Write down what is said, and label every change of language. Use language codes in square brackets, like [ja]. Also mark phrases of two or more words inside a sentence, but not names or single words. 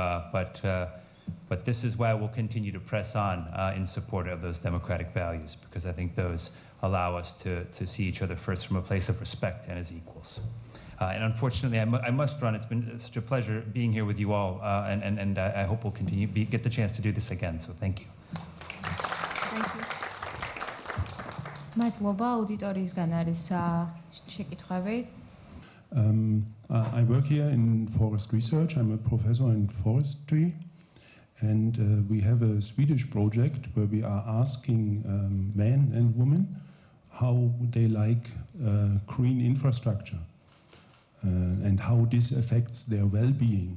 [en] But this is why we'll continue to press on in support of those democratic values, because I think those allow us to see each other first from a place of respect and as equals. And unfortunately, I must run. It's been such a pleasure being here with you all, and I hope we'll continue get the chance to do this again. So thank you. Thank you. [ka] მადლობა აუდიტორიისგან არის შეკითხვები. [en] I work here in forest research. I'm a professor in forestry. And we have a Swedish project where we are asking men and women how they like green infrastructure and how this affects their well-being.